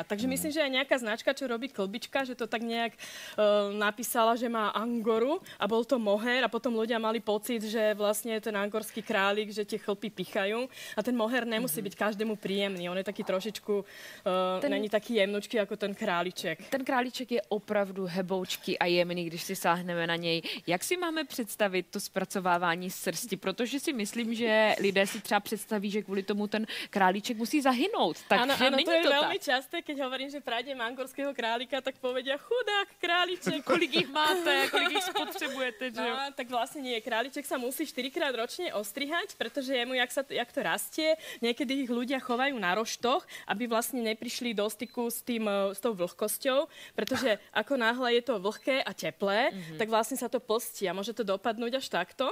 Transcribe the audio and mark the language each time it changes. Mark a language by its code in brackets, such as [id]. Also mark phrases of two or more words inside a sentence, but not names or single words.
[sk] Takže myslím, že aj nejaká značka, čo robí klbička, že to tak nejak napísala, že má angoru a bol to mohér a potom ľudia mali pocit, že vlastne ten angorský králik, že tie chlpy pichajú a ten mohér nemusí byť každému príjemný. On je taký trošičku, není taký jemnučký ako ten králiček. [cs] Ten králiček je opravdu heboučký a jemný, když si sáhneme na něj. Jak si máme představit to zpracovávání srsti? Protože si myslím, že lidé si třeba představí, že kvůli tomu ten králíček musí zahynout. [sk] Áno, to je veľmi časté, keď hovorím, že prajdem angorského králika, tak povedia chudák králiček. [cs] Kolik ich máte, kolik ich spotřebujete, že jo? [sk] No, tak vlastne nie. Králiček sa musí 4-krát ročne ostrihať, pretože jemu, jak to rastie, niekedy ich ľudia chovajú na roštoch, aby vlastne neprišli do styku s tou vlhkosťou, pretože ako náhle je to vlhké a teplé, tak vlastne sa to plstí a môže to dopadnúť až takto.